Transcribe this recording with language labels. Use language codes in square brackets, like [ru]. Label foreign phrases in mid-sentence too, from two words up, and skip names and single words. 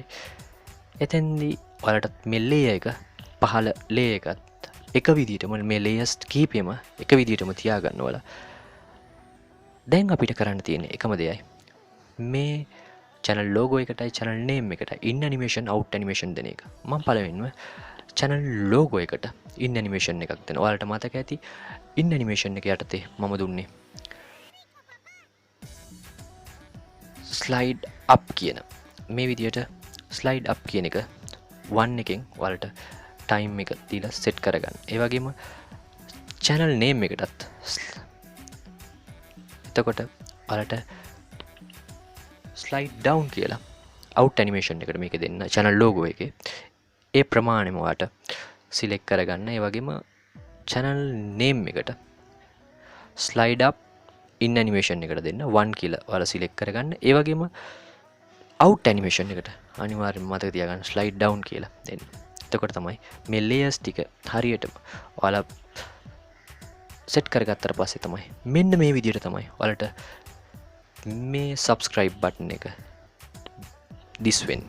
[si] එතෙන්දී ඔයාලට මේ layer එක පහළ layer එකත් එක විදිහටම මේ layers කීපෙම එක විදිහටම තියාගන්න ඕලා. දැන් අපිට කරන්න තියෙන්නේ එකම දෙයයි. මේ [en] channel logo [si] එකටයි [en] channel name [si] එකටයි [en] in animation out animation [si] දෙන එක. මම පළවෙනිම [en] channel logo [si] එකට [en] in animation [si] එකක් දෙනවා. ඔයාලට මතක ඇති [en] in animation [si] එක යටතේ මම දුන්නේ [en] slide up [si] කියන මේ විදියට [en] slide up [si] කියන එක 1 එකෙන් ඔයාලට time එක දීලා set කරගන්න. ඒ වගේම [en] channel name [si] එකටත් එතකොට ඔයාලට [en] slide down [si] කියලා [en] out animation [si] එකට මේක දෙන්න [en] channel logo [si] එකේ ඒ ප්‍රමාණයම ඔයාලට select කරගන්න. ඒ වගේම [en] channel name [si] එකට [en] slide up in animation [si] එකට දෙන්න 1 කියලා ඔයාලා select කරගන්න. ඒ වගේම [en] out animation [si] එකට අනිවාර්යයෙන්ම මතක තියාගන්න [en] slide down [si] කියලා දෙන්න. එතකොට තමයි මේ layers ටික හරියටම ඔයාලා set කරගත්තට පස්සේ තමයි මෙන්න මේ විදිහට තමයි ඔයාලට මේ [en] subscribe button [si] එක this වෙන්නේ.